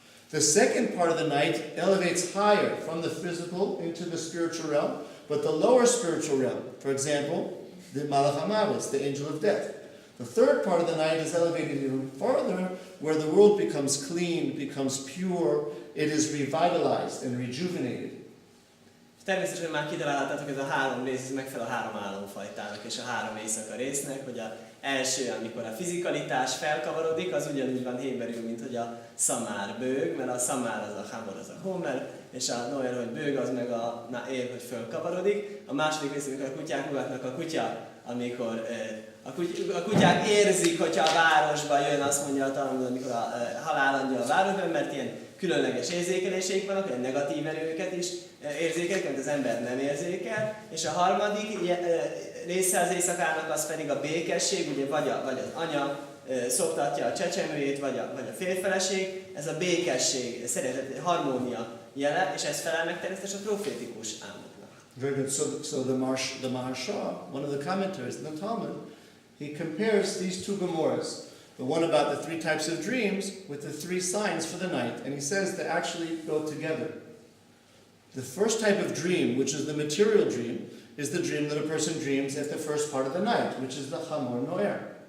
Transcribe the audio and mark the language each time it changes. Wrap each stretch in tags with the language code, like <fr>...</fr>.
<en>The second part of the night elevates higher from the physical into the spiritual realm, but the lower spiritual realm, for example, the Malach HaMavet, the angel of death. The third part of the night is elevated even farther, where the world becomes clean, becomes pure, it is revitalized and rejuvenated.</en> <hu>Természetesen már kitaláltátok, ez a 3 rész megfelel a 3 álomfajtának és a 3 éjszaka résznek, hogy az első, amikor a fizikalitás felkavarodik, az ugyanúgy van héberül, mint hogy a szamár bőg, mert a szamár az a hamor, az a homer, és a noer, hogy bőg, az meg a ér, hogy fölkavarodik. A második rész, amikor a kutyák ugatnak, a kutya, amikor a kutyák érzik, hogyha a városba jön, azt mondja a Talmud, amikor a halálangyal a városban, mert ilyen különleges érzékeléseik vannak, olyan negatív erőket is érzékelik, amit az ember nem érzékel. És a harmadik része az éjszakának az pedig a békesség, ugye vagy az anya szoptatja a csecsemőjét, vagy a férjfeleség, ez a békesség, szeretet, harmónia jele, és ez felel meg természetesen a profétikus álmoknak.</hu> <en>Very good. So the Maharsha, one of the commentators in the Talmud, he compares these 2 Gemorahs, the one about the 3 types of dreams with the 3 signs for the night, and he says they actually go together. The first type of dream, which is the material dream, is the dream that a person dreams at the first part of the night, which is the Hamor Noer.</en>